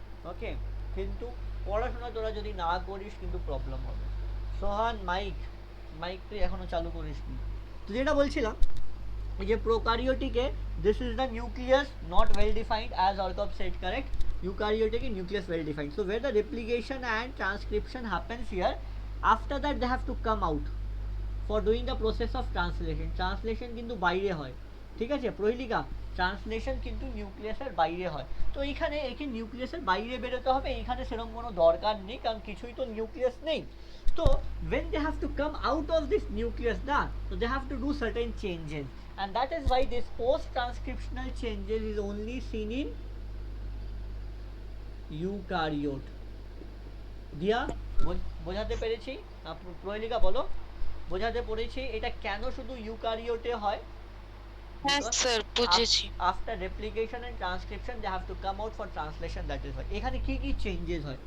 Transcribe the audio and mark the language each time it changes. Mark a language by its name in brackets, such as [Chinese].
[Bangla] ওকে, কিন্তু পড়াশোনা তোরা যদি না করিস কিন্তু প্রবলেম হবে। সোহান, মাইক তুই এখনো চালু করিসনি। তো যেটা বলছিলাম, এই যে প্রোকারিওটিকে [English] this is the nucleus not well defined as Arkab said, [Bangla] correct. ইউকারিওটিকে nucleus [English] well defined, so where the replication and transcription happens here, after that they have to come out for doing the process of translation [Bangla] কিন্তু বাইরে হয়, ঠিক আছে প্রহেলিকা, translation কিন্তু নিউক্লিয়াসের বাইরে হয়। তো এইখানে একে নিউক্লিয়াসের বাইরে বেরোতে হবে, এইখানে সেরকম কোনো দরকার নেই, কারণ কিছুই তো নিউক্লিয়াস নেই। [English] তো when they have to come out of this nucleus না, so they have to do certain changes, and that is why this post transcriptional changes is only seen in eukaryote. [Bangla] দিয়া বোঝাতে পেরেছি? প্রহেলিকা বলো, বোঝাতে পেরেছি এটা কেন শুধু ইউকারিওটে হয়? হ্যাঁ স্যার বুঝেছি। [English] after replication and transcription they have to come out for translation, that is why [Bangla] এখানে কি কি চেঞ্জেস হয়।